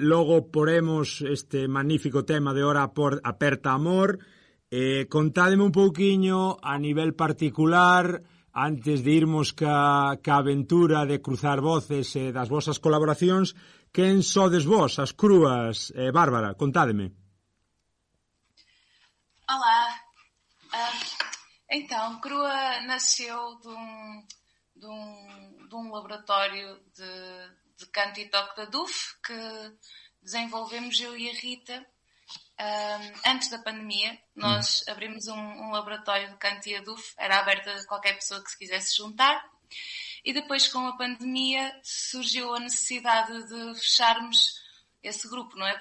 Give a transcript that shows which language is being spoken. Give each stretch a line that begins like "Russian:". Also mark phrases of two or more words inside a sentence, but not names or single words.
Galician: Logo poremos este magnífico tema de Hora Aperta Amor. Contádeme un pouquiño a nivel particular, antes de irmos ca aventura de cruzar voces e das vosas colaboracións, quen sodes vos, as Crúas? Bárbara, contádeme.
Portuguese: Olá. Então, Crúa nasceu de um laboratório de canto e toque da DUF que desenvolvemos eu e a Rita. Antes da pandemia, nós abrimos um laboratório de canto e adufo, era aberto a qualquer pessoa que se quisesse juntar, e depois com a pandemia surgiu a necessidade de fecharmos esse grupo, não é?